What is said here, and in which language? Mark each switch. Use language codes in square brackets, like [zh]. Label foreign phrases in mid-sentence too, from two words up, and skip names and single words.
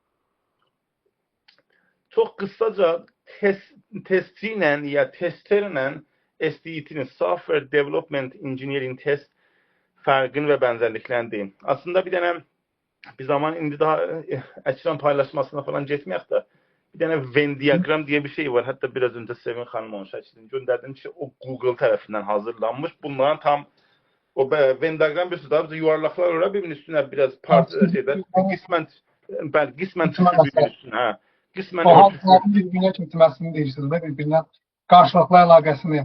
[az] Çox qısaca testçi ilə ya testerlə SDET-nin [en] Software Development Engineering Test [az] fərqini və bənzərliklərini deyim. Aslında bir dənə bir zaman indi daha ekran paylaşmasına falan getməyək də bir dənə Venn diagram diye bir şey var. [tr] Hatta biraz önce Sevin Hanım onun şəklini gönderdim ki o Google tarafından hazırlanmış. Bunların tam o Venn diagram bir sürü yuvarlaklar var. Birbirinin üstüne biraz qismən tüklü birbirinin üstüne. [az] Ha. Qismən O [tr] örtüşür. [az] halkların birbirine çökməsini deyirsən, birbirine karşılıklı əlaqəsini.